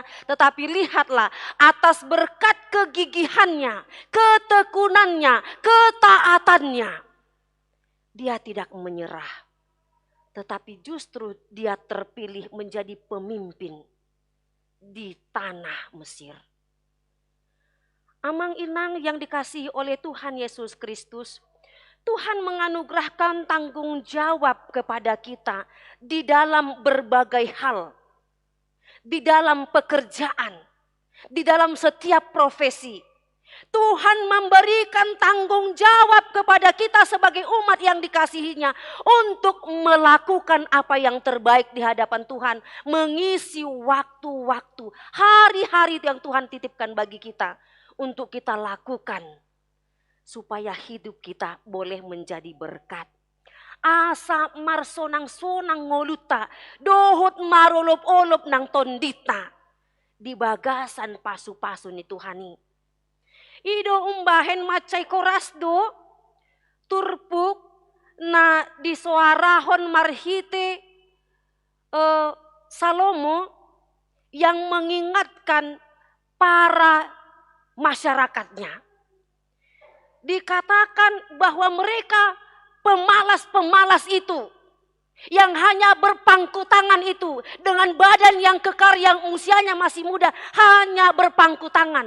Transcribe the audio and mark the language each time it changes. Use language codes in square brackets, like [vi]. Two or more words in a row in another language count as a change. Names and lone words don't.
[id] Tetapi lihatlah atas berkat kegigihannya, ketekunannya, ketaatannya, dia tidak menyerah. Tetapi justru dia terpilih menjadi pemimpin di tanah Mesir. Amang inang yang dikasihi oleh Tuhan Yesus Kristus, Tuhan menganugerahkan tanggung jawab kepada kita di dalam berbagai hal. Di dalam pekerjaan, di dalam setiap profesi. Tuhan memberikan tanggung jawab kepada kita sebagai umat yang dikasihinya untuk melakukan apa yang terbaik di hadapan Tuhan. Mengisi waktu-waktu, hari-hari yang Tuhan titipkan bagi kita. Untuk kita lakukan supaya hidup kita boleh menjadi berkat. [bbc] Asa marsonang-sonang ngoluta, dohut marolop-olop nang tondita. Di bagasan pasu-pasu ni Tuhani. Ido umbahen macai korasdo, turpuk na di suarahon marhite Salomo [id] yang mengingatkan para masyarakatnya. Dikatakan bahwa mereka pemalas-pemalas itu yang hanya berpangku tangan itu dengan badan yang kekar yang usianya masih muda hanya berpangku tangan.